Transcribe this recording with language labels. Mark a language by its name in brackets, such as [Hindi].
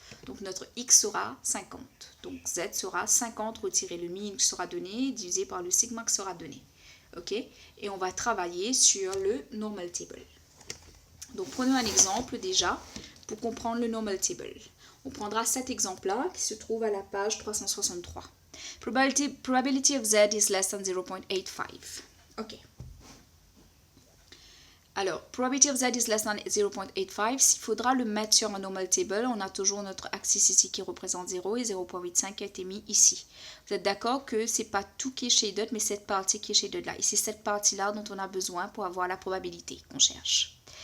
[French] Donc, notre x sera 50. Donc, z sera 50 retiré le mean qui sera donné, divisé par le sigma qui sera donné. OK? Et on va travailler sur le normal table. Donc, prenons un exemple déjà pour comprendre le normal table. On prendra cet exemple-là qui se trouve à la page 363. [English] Probability of z is less than 0.85. OK. [French] Alors, [English] probability of z is less than 0.85, [French] s'il faudra le mettre sur un normal table, on a toujours notre axis ici qui représente 0 et 0.85 qui a été mis ici. Vous êtes d'accord que ce n'est pas tout qui est shaded, mais cette partie qui est shaded là. Et c'est cette partie-là dont on a besoin pour avoir la probabilité qu'on cherche.